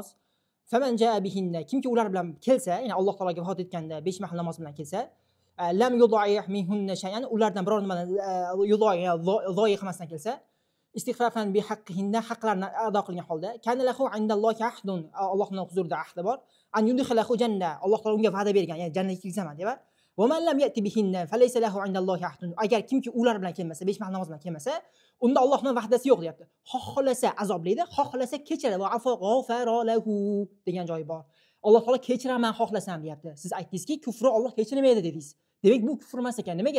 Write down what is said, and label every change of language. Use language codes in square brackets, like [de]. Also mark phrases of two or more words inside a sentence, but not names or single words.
[ar] فمن جاء بهن, [uz] kimki ular bilan kelsa, ya'ni Alloh taologa vafot etganda 5 mahal namoz bilan kelsa, [ar] لم يضيع منهن شيئا, [uz] ulardan biror nimani zoyi qilmasdan kelsa, [ar] استخفافا بحقهن, [uz] haqqlarini ado qilgan holda, [ar] كان له عند الله عهد, [uz] Allohning huzurida ahdi bor, [ar] أن يدخله الجنة, [uz] Alloh taolo unga va'da bergan, ya'ni jannatga kirgizman deb. [ar] ومن لم يأت بهن فليس له عند الله عهد. [uz] Agar kimki ular bilan kelmasa, 5 mahal namoz bilan kelmasa, unda Allohning va'dasi yo'q deyapti. Xohlasa azoblaydi, xohlasa kechiradi. [ar] وغفر له [uz] degan joyi bor. Alloh taolo kechiraman xohlasam deyapti. Siz aytdingizki, kufrni Alloh kechirmaydi dedingiz. Demak, bu kufr emas ekan. Nimaga?